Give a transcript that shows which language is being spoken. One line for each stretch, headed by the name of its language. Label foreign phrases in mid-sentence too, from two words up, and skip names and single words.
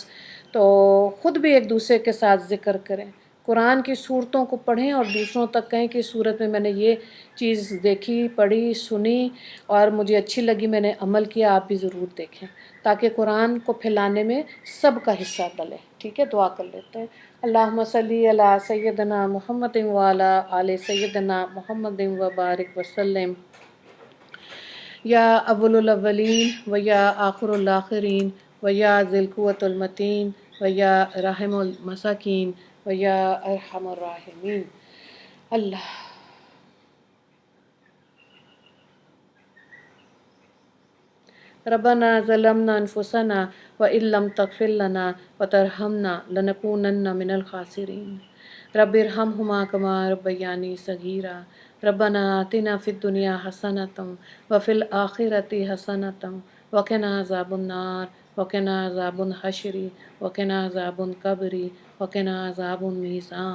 Urdu: تو خود بھی ایک دوسرے کے ساتھ ذکر کریں، قرآن کی صورتوں کو پڑھیں اور دوسروں تک کہیں کہ صورت میں نے یہ چیز دیکھی، پڑھی، سنی اور مجھے اچھی لگی، میں نے عمل کیا، آپ بھی ضرور دیکھیں تاکہ قرآن کو پھیلانے میں سب کا حصہ ڈلے۔ ٹھیک ہے، دعا کر لیتے ہیں۔
Arabic: اللہم صلی علی سیدنا محمد وعلی آل سیدنا محمد وبارک وسلم، یا اول الاولین و یا آخر الآخرین و یا ذی القوۃ المتین و یا رحم المساکین و یا ارحم الراحمین۔ اللہ ربنا ظلمنا انفسنا وان لم تغفر لنا وترحمنا لنکونن من الخاسرین، رب ارحمہما کما ربیانی صغیرا، ربنا آتنا فی الدنیا حسنۃ وفی الآخرۃ حسنۃ وقنا عذاب النار وقنا عذاب الحشر وقنا عذاب القبر وقنا عذاب المیزان۔